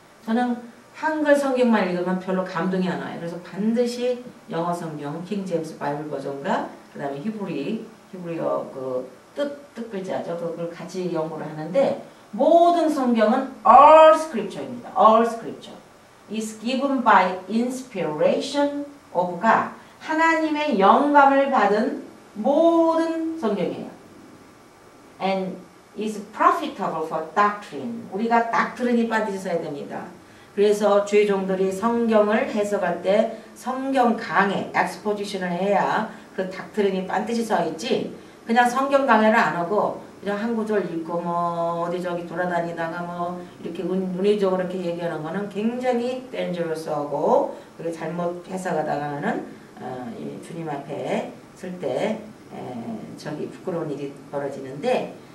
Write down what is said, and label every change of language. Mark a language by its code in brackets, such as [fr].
[ko] 저는 한글 성경만 읽으면 별로 감동이 안 와요. 그래서 반드시 영어 성경 킹 제임스 바이블 버전과 그 다음에 히브리어 그 뜻 글자죠. 그걸 같이 연구를 하는데 모든 성경은 [en] all scripture [ko] 입니다. [en] all scripture is given by inspiration of God. [ko] 하나님의 영감을 받은 모든 성경이에요. [en] And is profitable for doctrine. [ko] 우리가 doctrine이 반드시 써야 됩니다. 그래서 주의 종들이 성경을 해석할 때 성경 강해, exposition을 해야 그 doctrine이 반드시 써 있지. 그냥 성경 강해를 안 하고 그냥 한 구절 읽고 어디 저기 돌아다니다가 이렇게 운의적으로 이렇게 얘기하는 거는 굉장히 dangerous하고 그게 잘못 해석하다가는 주님 앞에 설 때 저기 부끄러운 일이 벌어지는데